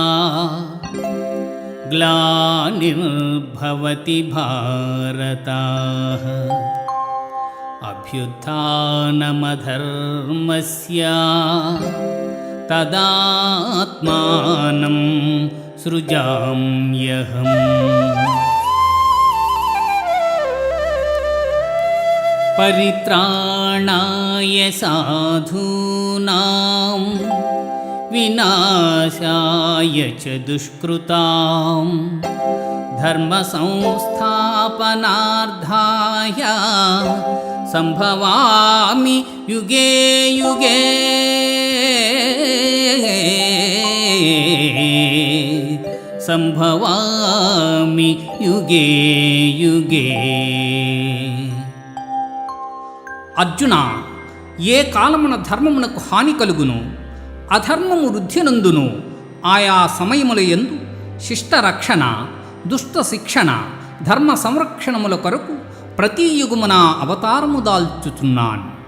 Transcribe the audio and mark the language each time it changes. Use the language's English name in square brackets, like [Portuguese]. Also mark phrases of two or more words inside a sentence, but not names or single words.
[Sanskrit] గ్లానిర్భవతి భారత అభ్యుత్థానమధర్మస్య తదాత్మానం సృజామ్యహం. పరిత్రాణాయ సాధూనాం వినాశాయ చ దుష్కృతాం ధర్మ సంస్థాపనార్థాయ సంభవామి యుగే యుగే. సంభవామి యుగే యుగే. [Telugu] అర్జున, ఏ కాలమున ధర్మమునకు హాని కలుగును, అధర్మము వృద్ధినందును ఆయా సమయముల యందు శిష్టరక్షణ, దుష్ట శిక్షణ, ధర్మ సంరక్షణముల కొరకు ప్రతి యుగమున అవతారము దాల్చుచున్నాను.